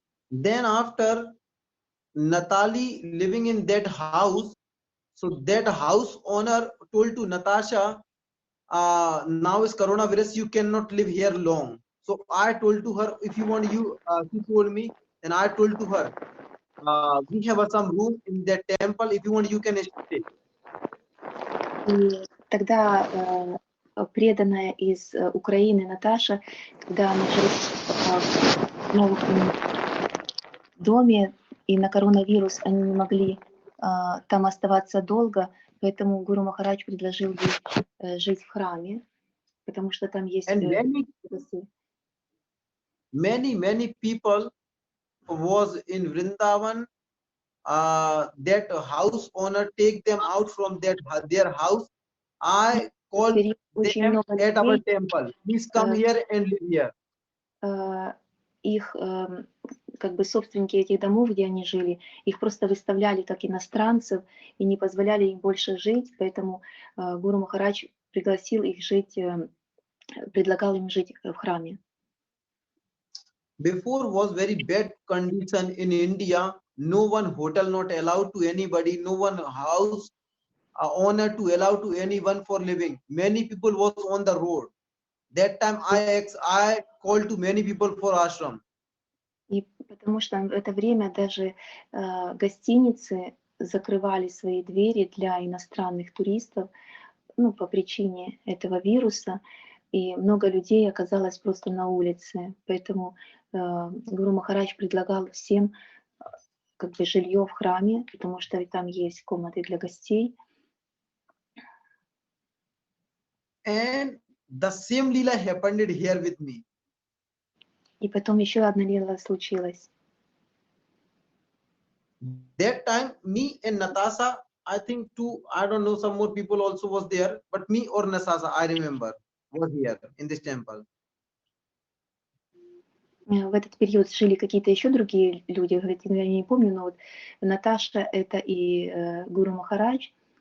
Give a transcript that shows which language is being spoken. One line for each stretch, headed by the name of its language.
English: Then after Natali living in that house, so that house owner told to Natasha, now is coronavirus, you cannot live here long. So I told to her, if you want, she told me, and I told to her, we have some room in that temple. If you want, you can stay.
Russian: И тогда преданная из Украины Наташа, когда она жила в доме, и на коронавирус они не могли там оставаться долго, поэтому Гуру Махарадж предложил ей жить в храме, потому что там есть...
English: Many people was in Vrindavan. That house owner take them out from their house. I called them at our temple. Please come here and live here.
Russian: Их как бы собственники этих домов, где они жили, их просто выставляли как иностранцев и не позволяли им больше жить, поэтому Гуру Махарадж пригласил их жить, предлагал им жить в храме.
English: Before was very bad condition in India. No one hotel not allowed to anybody. No one house owner to allow to anyone for living. Many people was on the road. That time I called to many people for ashram.
Russian: И потому что в это время даже гостиницы закрывали свои двери для иностранных туристов, ну, по причине этого вируса, и много людей оказалось просто на улице. Поэтому Гуру Махарадж предлагал всем как бы жилье в храме, потому что там есть комнаты для гостей.
English: And the same lila happened here with me.
Russian: И потом еще одна лила случилась.
English: That time, me and Natasha, I think I don't know, some more people also was there, but me or Natasha, I remember, was here in this temple.
Russian: В этот период жили какие-то еще другие люди, говорит, я не помню, но вот Наташа это и Гуру Махарадж.